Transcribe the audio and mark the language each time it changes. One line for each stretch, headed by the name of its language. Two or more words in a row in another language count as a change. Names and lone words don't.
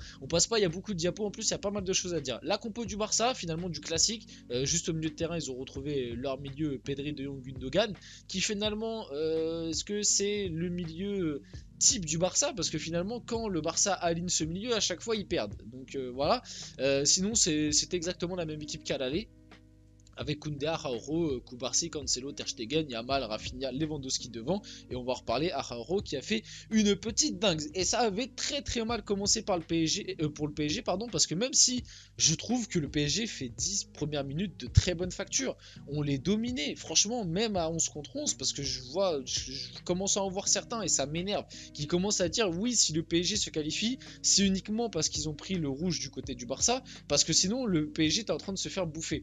French: On passe pas, il y a beaucoup de diapos en plus, il y a pas mal de choses à dire. La compo du Barça, finalement du classique, juste au milieu de terrain, ils ont retrouvé leur milieu Pedri, De Jong, Gundogan, qui finalement, est-ce que c'est le milieu type du Barça, parce que finalement quand le Barça aligne ce milieu à chaque fois ils perdent, donc voilà. Sinon c'est exactement la même équipe qu'à l'aller, avec Koundé, Araujo, Kubarsi, Cancelo, Ter Stegen, Yamal, Rafinha, Lewandowski devant, et on va reparler Araujo qui a fait une petite dingue. Et ça avait très très mal commencé par le PSG, pour le PSG, pardon, parce que même si je trouve que le PSG fait 10 premières minutes de très bonne facture, on les dominait, franchement, même à 11 contre 11, parce que je commence à en voir certains, et ça m'énerve, qui commencent à dire oui, si le PSG se qualifie, c'est uniquement parce qu'ils ont pris le rouge du côté du Barça, parce que sinon le PSG est en train de se faire bouffer.